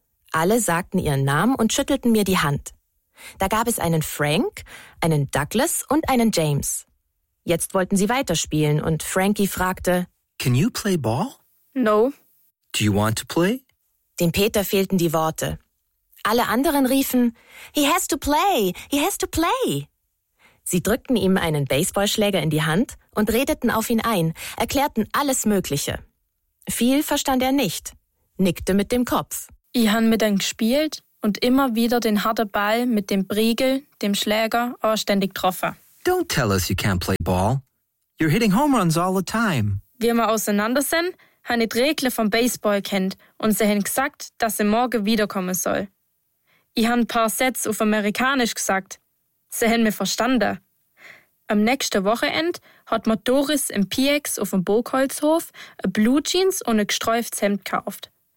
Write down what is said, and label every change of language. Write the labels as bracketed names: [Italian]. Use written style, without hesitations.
[German] Alle sagten ihren Namen und schüttelten mir die Hand. Da gab es einen Frank, einen Douglas und einen James. Jetzt wollten sie weiterspielen und Frankie fragte, [English] Can you play ball? No. Do you want to play? [German] Dem Peter fehlten die Worte. Alle anderen riefen, [English] He has to play, he has to play. [German] Sie drückten ihm einen Baseballschläger in die Hand und redeten auf ihn ein, erklärten alles Mögliche. Viel verstand er nicht, nickte mit dem Kopf. Ich han mit ihm gespielt und immer wieder den harten Ball mit dem Priegel, dem Schläger, ständig getroffen. [English] Don't tell us you can't play ball. You're hitting home runs all the time. [German] Wie wir auseinander sind, han ich die Regle vom Baseball kennt und sie haben gesagt, dass sie morgen wiederkommen soll. Ich han ein paar Sätze auf Amerikanisch gesagt. Sie haben mich verstanden. Am nächsten Wochenende hat mir Doris im PX auf dem Burgholzhof ein Blue Jeans und ein gestreiftes Hemd gekauft.